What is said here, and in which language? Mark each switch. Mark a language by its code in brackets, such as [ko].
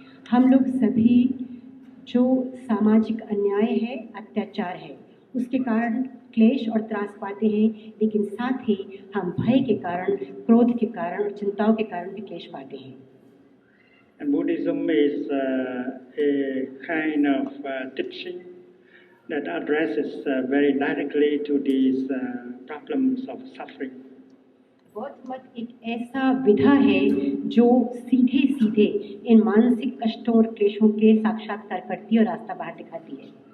[hi] हम लोग सभी जो सामाजिक अन्याय है, अत्याचार है, उसके कारण क्लेश और त्रास पाते हैं, लेकिन साथ ही हम भय के कारण, क्रोध के कारण और चिंताओं के कारण भी क्लेश पाते हैं। [en] And Buddhism is a kind of teaching that addresses very directly to these problems of suffering. [hi] बौद्ध मत एक ऐसा विधा है जो सीधे सीधे इन मानसिक कष्टों और क्लेशों के साक्षात्कार करती है और रास्ता बाहर दिखाती है।